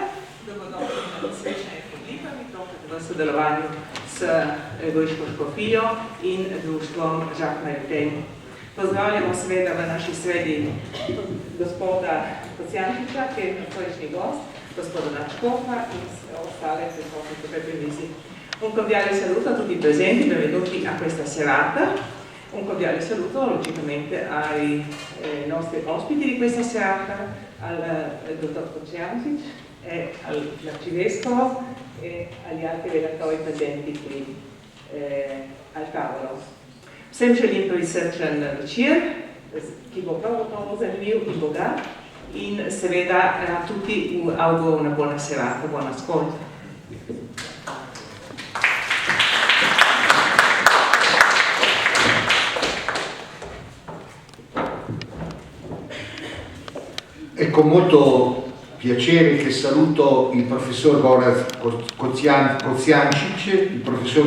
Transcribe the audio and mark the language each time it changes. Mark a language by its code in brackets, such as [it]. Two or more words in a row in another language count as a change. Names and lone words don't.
[sl] Dobrodošli na posvečanje Podlipami, tokrat v sodelovanju s Goriško škofijo in društvom Jacques Maritain. Pozdravljamo seveda v naši sredi gospoda Kocijančiča, ki je historični gost, gospoda Načkofa in ostale prisotne tukaj pri mizi. [it] Un cordiale saluto a tutti i presenti, benvenuti a questa serata. Un cordiale saluto logicamente ai nostri ospiti di questa serata, al dottor Kocijančič, all'arcivescovo e agli altri relatori presenti qui al tavolo. [sl] Sem želim prisrčen večer, ki bo prav gotovo zanimiv in bogat, in seveda [it] tutti auguro una buona serata, buon ascolto. È con molto piacere che saluto il professor Gorazd Kocijančič, il professor